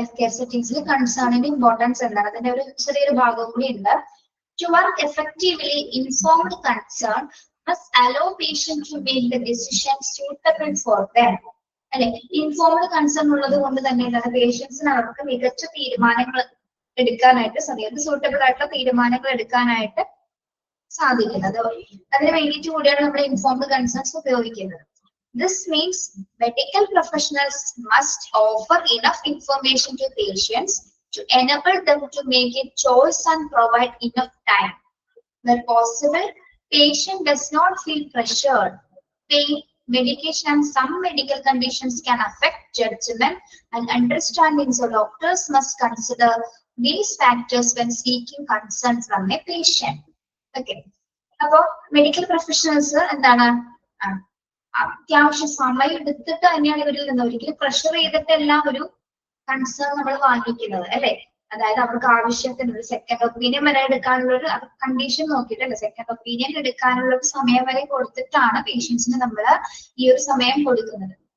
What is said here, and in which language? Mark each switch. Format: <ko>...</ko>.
<ml>Health care സെറ്റിംഗ്സിൽ കൺസേണിന്റെ importance എന്താണ്, അതിന്റെ ഒരു ചെറിയൊരു ഭാഗം കൂടി ഉണ്ട്.</ml> <en>To work effectively, informed concern must allow patient to make the decision suitable for them.</en> <ml>അല്ലെ, ഇൻഫോംഡ് കൺസേൺ ഉള്ളത് കൊണ്ട് തന്നെ എന്താണ് പേഷ്യൻസിന് അവർക്ക് മികച്ച തീരുമാനങ്ങൾ എടുക്കാനായിട്ട് സാധിക്കും, സൂട്ടബിൾ ആയിട്ടുള്ള തീരുമാനങ്ങൾ എടുക്കാനായിട്ട് സാധിക്കുന്നത്. അതിന് വേണ്ടിയിട്ട് കൂടിയാണ് നമ്മൾ ഇൻഫോംഡ് കൺസേൺസ് ഉപയോഗിക്കുന്നത്.</ml> <en>This means medical professionals must offer enough information to patients to enable them to make a choice and provide enough time. Where possible, patient does not feel pressured. Pain, medication and some medical conditions can affect judgment and understanding, so doctors must consider these factors when seeking consent from a patient. Okay.</en> <ml>അപ്പോ medical professionals എന്താണ് അത്യാവശ്യം സമയം എടുത്തിട്ട് തന്നെയാണ് ഇവരിൽ നിന്ന് ഒരിക്കലും pressure ചെയ്തിട്ടെല്ലാം ഒരു കൺസേൺ നമ്മൾ വാങ്ങിക്കുന്നത് അല്ലെ. അതായത് അവർക്ക് ആവശ്യത്തിന് ഒരു സെക്കൻഡ് ഒപ്പീനിയൻ വരെ എടുക്കാനുള്ള ഒരു കണ്ടീഷൻ നോക്കിയിട്ടല്ലേ സെക്കൻഡ് ഒപ്പീനിയൻ എടുക്കാനുള്ള ഒരു സമയം വരെ കൊടുത്തിട്ടാണ് പേഷ്യൻസിന് നമ്മൾ ഈ ഒരു സമയം കൊടുക്കുന്നത്.</ml>